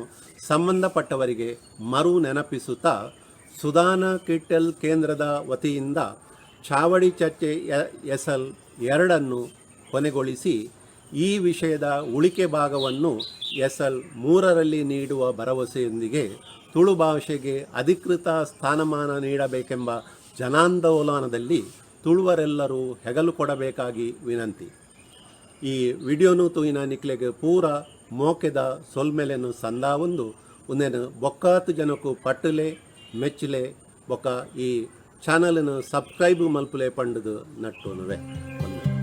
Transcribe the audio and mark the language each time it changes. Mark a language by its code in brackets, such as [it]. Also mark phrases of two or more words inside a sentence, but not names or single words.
[kn] ಸಂಬಂಧಪಟ್ಟವರಿಗೆ ಮರು ನೆನಪಿಸುತ್ತಾ ಸುದಾನ ಕಿಟ್ಟೆಲ್ ಕೇಂದ್ರದ ವತಿಯಿಂದ ಚಾವಡಿ ಚರ್ಚೆ ಎಸಲ್ 2 ಕೊನೆಗೊಳಿಸಿ ಈ ವಿಷಯದ ಉಳಿಕೆ ಭಾಗವನ್ನು ಎಸಲ್ 3ರಲ್ಲಿ ನೀಡುವ ಭರವಸೆಯೊಂದಿಗೆ ತುಳು ಭಾಷೆಗೆ ಅಧಿಕೃತ ಸ್ಥಾನಮಾನ ನೀಡಬೇಕೆಂಬ ಜನಾಂದೋಲನದಲ್ಲಿ ತುಳುವರೆಲ್ಲರೂ ಹೆಗಲು ಕೊಡಬೇಕಾಗಿ ವಿನಂತಿ. [tcy] ಈ ವಿಡಿಯೋನು ತೂಯಿನ ನಿಕ್ಲೆಗೆ ಪೂರ ಮೋಕೆದ ಸೊಲ್ಮೆಲೆನು ಸಂದಾವೊಂದು ಉಂದೆನು ಬೊಕ್ಕಾತು ಜನಕ್ಕೂ ಪಟ್ಟುಲೆ ಮೆಚ್ಚಲೆ ಬೊಕ್ಕ ಈ ಚಾನಲ್ನ ಸಬ್ಸ್ಕ್ರೈಬ್ ಮಲ್ಪುಲೆ ಪಂಡದು ನಟ್ಟುನುವೆ.